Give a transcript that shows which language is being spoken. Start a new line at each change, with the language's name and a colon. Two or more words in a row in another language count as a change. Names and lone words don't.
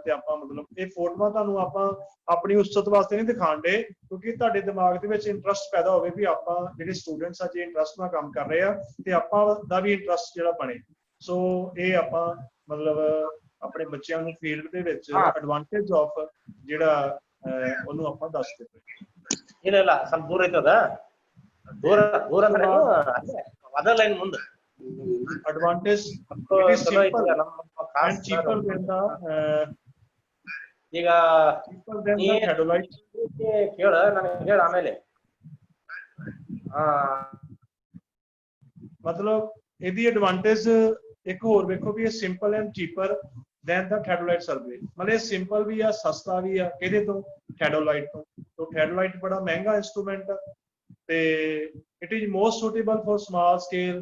Punjabi: ਤੇ ਆਪਾਂ ਮਤਲਬ ਇਹ ਫੋਟੋਆਂ ਤੁਹਾਨੂੰ ਆਪਾਂ ਆਪਣੀ ਉਸਤਤ ਵਾਸਤੇ ਨਹੀਂ ਦਿਖਾਣ ਦੇ, ਕਿਉਂਕਿ ਤੁਹਾਡੇ ਦਿਮਾਗ ਦੇ ਵਿੱਚ ਇੰਟਰਸਟ ਪੈਦਾ ਹੋਵੇ ਵੀ ਆਪਾਂ ਜਿਹੜੇ ਸਟੂਡੈਂਟਸ ਆ ਜੇ ਇੰਟਰਸਟ ਨਾਲ ਕੰਮ ਕਰ ਰਹੇ ਆ ਤੇ ਆਪਾਂ ਦਾ ਵੀ ਇੰਟਰਸਟ ਜਿਹੜਾ ਬਣੇ। ਸੋ ਇਹ ਆਪਾਂ ਮਤਲਬ ਆਪਣੇ ਬੱਚਿਆਂ ਨੂੰ ਫੀਲਡ ਦੇ ਵਿੱਚ
English: advantage of
Punjabi: ਜਿਹੜਾ ਉਹਨੂੰ ਆਪਾਂ ਦੱਸਦੇ ਪਏ।
Kannada: ಇಲ್ಲ ಸ್ವಲ್ಪ ದೂರ ಐತದ, ದೂರ ದೂರ ಅಂದ್ರೆ
English: other line
Kannada: ಮುಂದೆ
English: advantage it is simple and cheaper than the
Kannada: ಈಗ
English: cheaper than the theodolite।
Kannada: ಕೇಳ ನನಗೆ ಹೇಳ ಆಮೇಲೆ
Punjabi: ਮਤਲਬ ਇਹਦੀ ਐਡਵਾਂਟੇਜ ਇੱਕ ਹੋਰ ਵੇਖੋ ਵੀ ਇਹ
English: simple and cheaper than the theodolite survey.
Punjabi: ਮਤਲਬ ਇਹ ਸਿੰਪਲ ਵੀ ਆ, ਸਸਤਾ ਵੀ ਆ। ਕਿਹਦੇ ਤੋਂ? ਥੈਡੋਲਾਈਟ ਤੋਂ।
English: तो
Punjabi: ਥੈਡੋਲਾਈਟ ਬੜਾ ਮਹਿੰਗਾ ਇੰਸਟਰੂਮੈਂਟ ਤੇ
English: it is most suitable for small scale.